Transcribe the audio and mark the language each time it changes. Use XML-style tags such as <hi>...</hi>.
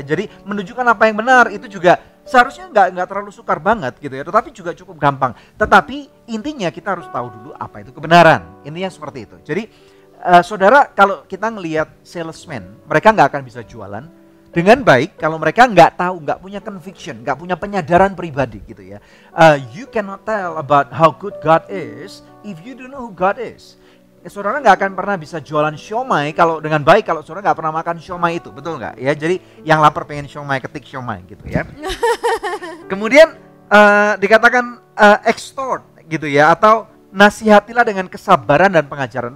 <id>Jadi menunjukkan apa yang benar itu juga seharusnya nggak terlalu sukar banget gitu ya, tetapi juga cukup gampang. Tetapi intinya kita harus tahu dulu apa itu kebenaran. Intinya seperti itu. Jadi saudara, kalau kita ngelihat salesman, mereka nggak akan bisa jualan dengan baik kalau mereka nggak tahu, nggak punya conviction, nggak punya penyadaran pribadi gitu ya.</id> <en>You cannot tell about how good God is if you don't know who God is.</en> <id>Saudara nggak akan pernah bisa jualan siomay kalau dengan baik kalau saudara nggak pernah makan siomay itu, betul nggak? Ya, jadi yang lapar pengen siomay, ketik siomay gitu ya. Kemudian dikatakan extort gitu ya, atau nasihatilah dengan kesabaran dan pengajaran.</id>